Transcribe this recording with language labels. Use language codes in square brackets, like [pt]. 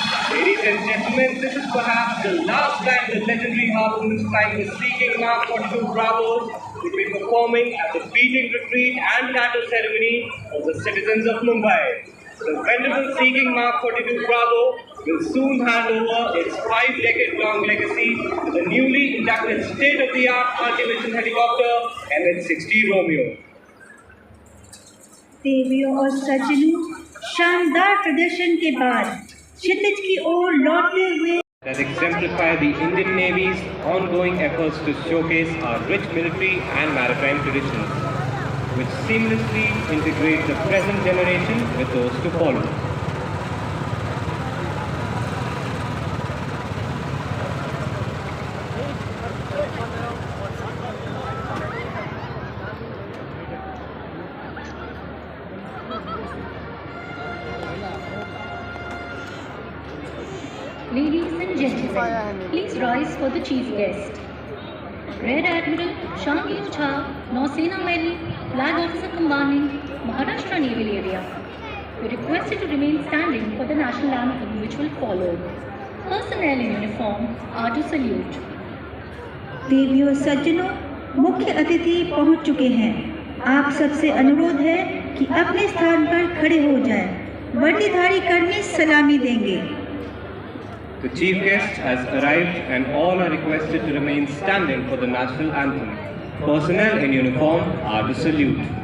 [en] Ladies and gentlemen, this is perhaps the last time the legendary Harpoons flying the Seeking Mark 42 Bravos will be performing at the beating retreat and tattoo ceremony of the citizens of Mumbai. The venerable Seeking Mark 42 Bravo will soon hand over its 5-decade-long legacy to the newly inducted state-of-the-art multi-mission helicopter MH-60 Romeo. [hi] देवियों और सज्जनों, शानदार प्रदर्शन के बाद क्षितिज की ओर लौटते हुए [en] that exemplify the Indian Navy's ongoing efforts to showcase our rich military and maritime traditions, which seamlessly integrate the present generation with those to follow. Ladies and gentlemen, please rise for the chief guest. Rear Admiral Shamir Jha, Nausena Medal, Flag Officer Commanding, Maharashtra Naval Area. You are requested to remain standing for the national anthem which will follow. Personnel in uniform are to salute. [hi] देवियों सज्जनों, मुख्य अतिथि पहुंच चुके हैं। आप सबसे अनुरोध है कि अपने स्थान पर खड़े हो जाएं। वर्दीधारी कर्मी सलामी देंगे। [en] The chief guest has arrived and all are requested to remain standing for the national anthem. Personnel in uniform are to salute.